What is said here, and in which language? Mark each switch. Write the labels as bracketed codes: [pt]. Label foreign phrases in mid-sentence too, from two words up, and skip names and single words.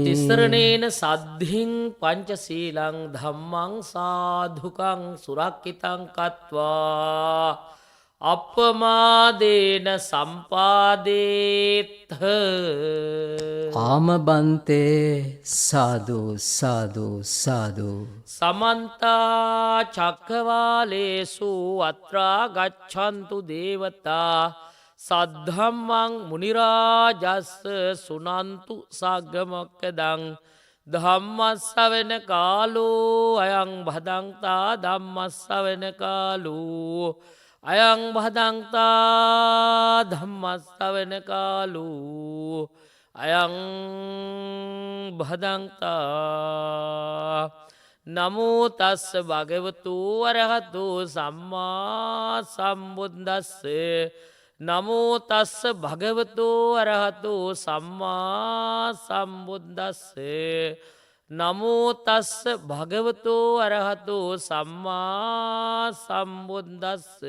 [pi] තිසරණේන සද්ධින් පංචශීලං ධම්මං සාධුකං සුරක්ඛිතං කତ୍වා අපමාදේන සම්පාදේත්ථ. ආමබන්තේ සාදු සාදු සාදු. සමන්ත චක්කවාලේසු අත්‍රා ගච්ඡන්තු දේවතා සද්ධම්මං මුනි රාජස්ස සුනන්තු සග්ග මොක්ඛදං ධම්මස්සවෙන කාලෝ අයං භදංතා ධම්මස්සවෙන කාලෝ අයං භදන්තා ධම්මස්සවන කාලු අයං භදන්තා නමෝ තස්ස භගවතු අරහතු සම්මා සම්බුද්දස්ස නමෝ තස්ස භගවතු අරහතු සම්මා සම්බුද්දස්ස නමෝ තස්ස භගවතු අරහතු සම්මා සම්බුද්දස්ස